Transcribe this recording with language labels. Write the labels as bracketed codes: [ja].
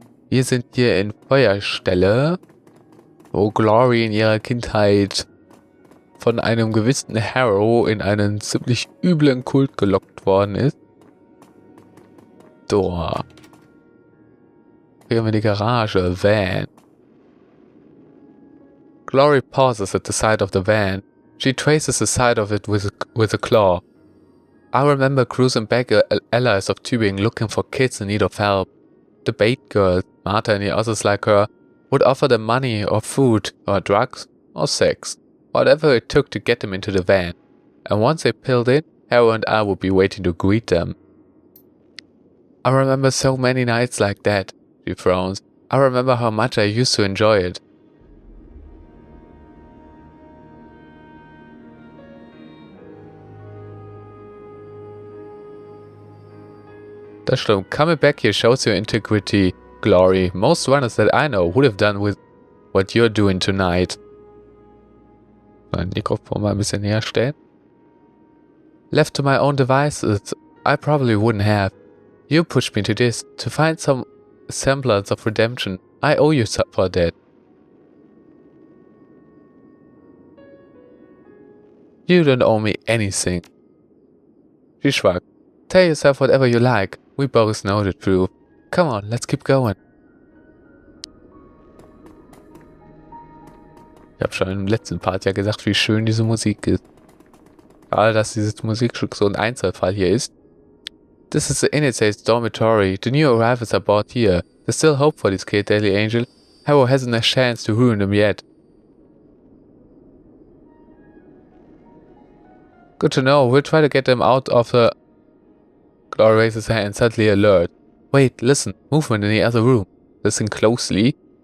[de] Wir sind hier in Feuerstelle, wo Glory in ihrer Kindheit von einem gewissen Harrow in einen ziemlich üblen Kult gelockt worden ist. Hier haben wir die Garage, Van. [en] Glory pauses at the side of the van. She traces the side of it with a claw. I remember cruising back allies of Tübingen looking for kids in need of help. The bait girls, Marta and the others like her, would offer them money or food or drugs or sex, whatever it took to get them into the van. And once they peeled in, Harrow and I would be waiting to greet them. I remember so many nights like that, she frowns. I remember how much I used to enjoy it. [de] Das stimmt. [en] Coming back here shows your integrity, Glory. Most runners that I know would have done with what you're doing tonight. [de] Mein Mikrofon mal ein bisschen näher stellen. [en] Left to my own devices, I probably wouldn't have. You pushed me to this, to find some semblance of redemption. I owe you for that. You don't owe me anything. She shrugged. Tell yourself whatever you like. We both know the truth. Come on, let's keep going. [de] Ich habe schon im letzten Part ja gesagt, wie schön diese Musik ist. Gerade, dass dieses Musikstück so ein Einzelfall hier ist. [en] This is the Initiate's dormitory. The new arrivals are brought here. There's still hope for this kid, Deadly Angel. Harrow hasn't a chance to ruin them yet. Good to know. We'll try to get them out of the... Glory raises her hand, suddenly alert. Wait, listen. Movement in the other room. Listen closely.